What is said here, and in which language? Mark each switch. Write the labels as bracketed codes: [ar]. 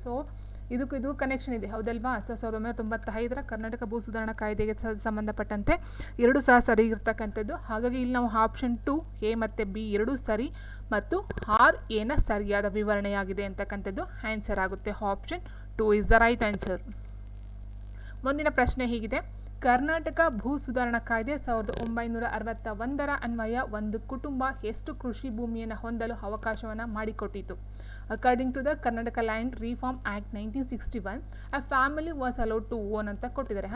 [kn] So ಇದು connection ಇದೆ, ಹೌದಲ್ವಾ? ಸೊ 1995ರ ಕರ್ನಾಟಕ ಭೂ ಸುಧಾರಣಾ ಕಾಯ್ದೆಗೆ ಸಂಬಂಧಪಟ್ಟಂತೆ ಎರಡೂ ಸಹ ಸರಿ ಇರ್ತಕ್ಕಂಥದ್ದು. ಹಾಗಾಗಿ ಇಲ್ಲಿ ನಾವು ಆಪ್ಷನ್ 2 A ಮತ್ತು B ಎರಡೂ ಸರಿ ಮತ್ತು R ಏನ ಸರಿಯಾದ ವಿವರಣೆಯಾಗಿದೆ ಅಂತಕ್ಕಂಥದ್ದು ಆನ್ಸರ್ ಆಗುತ್ತೆ. [en] Option 2 is the right answer. [kn] ಮುಂದಿನ ಪ್ರಶ್ನೆ ಹೀಗಿದೆ: ಕರ್ನಾಟಕ ಭೂ ಸುಧಾರಣಾ ಕಾಯ್ದೆ 1961ರ ಅನ್ವಯ ಒಂದು ಕುಟುಂಬ ಎಷ್ಟು ಕೃಷಿ ಭೂಮಿಯನ್ನು ಹೊಂದಲು ಅವಕಾಶವನ್ನು ಮಾಡಿಕೊಟ್ಟಿತು? [en] according to the Karnataka land reform act 1961, a family was allowed to own [kn] ಅಂತ ಕೊಟ್ಟಿದ್ದಾರೆ.